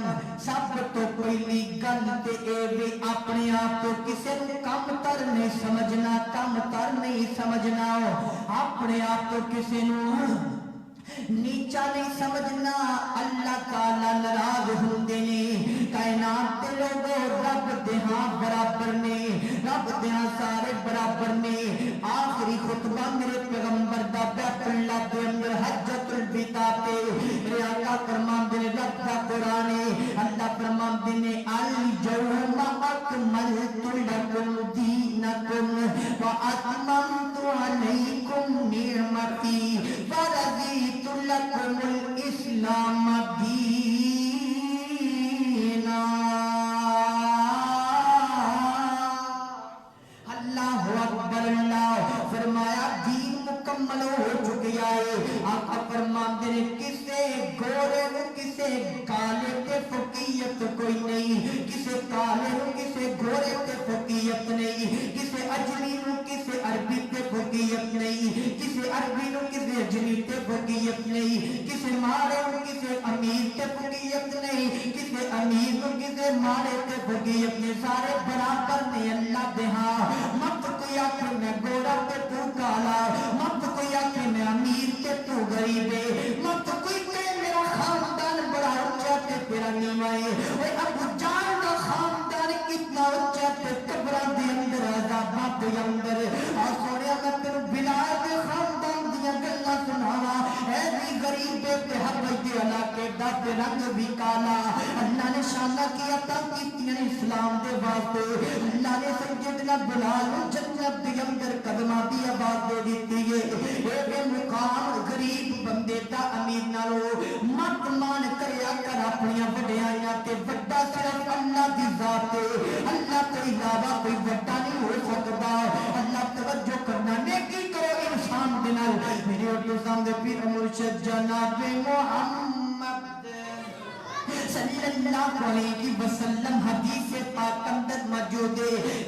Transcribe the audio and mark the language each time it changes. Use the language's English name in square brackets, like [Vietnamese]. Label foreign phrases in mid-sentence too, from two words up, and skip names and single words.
[Punjabi] سب تو پہلی گل تے اے وی اپنے آپ کو کسے نو کم تر نہیں سمجھنا، کم تر نہیں سمجھنا، اپنے آپ کو کسے نو نیچا نہیں سمجھنا۔ اللہ تعالیٰ ناراض ہوندے نے، کائنات دے لوگوں رب دے ہاں برابر نے، رب دے ہاں سارے برابر نے۔ آخری خطبہ میرے پیغمبر دا بیت اللہ دے اندر حجۃ الوداع تے میرے آقا فرماندے نے رب دا قرآن ہے، اللہ فرماندے نے [Arabic] اليوم اکملت لکم دینکم واتممت علیکم نعمتی ورضیت لکم الاسلام دینا۔ اللہ اکبر، [Punjabi] اللہ فرمایا دین مکمل ہو چکیا ہے۔ آقا فرماندے نے کسے گورے نو کسے کالے تے فقیت کوئی نہیں، کسے کالے نو کسے گورے تے فقیت نہیں، کسے اجمی نو کسے عربی تے فقیت نہیں، کسے عربی نو کسے اجمی تے فقیت نہیں، کسے مارے نو کسے امیر تے فقیت نہیں، کسے امیر نو کسے مارے تے فقیت نہیں، سارے برابر نے اللہ دے ہاں۔ مت کوئی آکھے میں گورا تے تو کالا، مت کوئی آکھے میں امیر تے تو غریب ہے، مت کوئی کہے میرا خاندان بڑا اونچا تے تیرا نیواں ہے۔ اوے ابو جان دا خاندان کتنا اونچا تے قبراں دے اندر عذاباں دے اندر۔ اور سونیا میں تینوں بلال دے خاندان دیاں گلاں سناواں، اے بھی غریب تے حبش دے علاقے دا تے رنگ بھی کالا۔ اللہ نے شانہ کی عطا کیتیاں اسلام دے واسطے، اللہ نے سیدنا بلال نو جنت دے اندر قدماں دی آواز دے دتی ہے۔ اے بے مقام غریب بندے دا امیر نالو مت مان کریا کر اپنی وڈیائیاں تے، وڈا صرف اللہ دی ذات ہے، اللہ کے علاوہ کوئی وڈا نہیں ہو سکتا۔ اللہ توجہ کرنا، نیکی کرو انسان دے نال۔ میرے اردو سامنے پیر مرشد جناب محمد [Arabic] صلی اللہ علیہ وسلم [Punjabi] حدیث پاک اندر موجود ہے۔